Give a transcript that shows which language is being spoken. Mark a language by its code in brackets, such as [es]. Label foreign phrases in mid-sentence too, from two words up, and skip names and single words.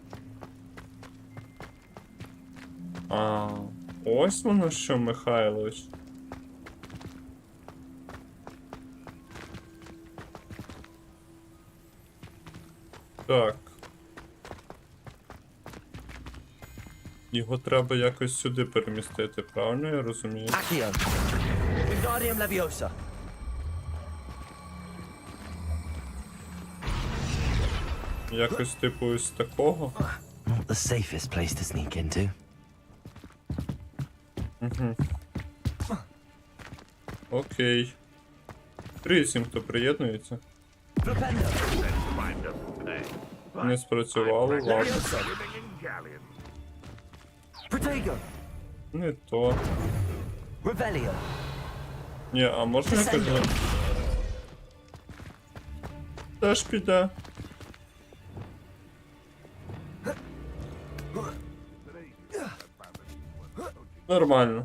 [uk] А, ось воно що, Михайлович. Так. Його треба якось сюди перемістити, правильно я розумію? Accio. Wingardium Leviosa. Якось типу ось такого. [en] Not the safest place to sneak into. [uk] Окей. Привіт всім, хто приєднується. Flipendo. Не спрацювало, ладно. Leviosa. Protego. Не то. Revelio. Ні, а можна якось... Теж піде. Нормально.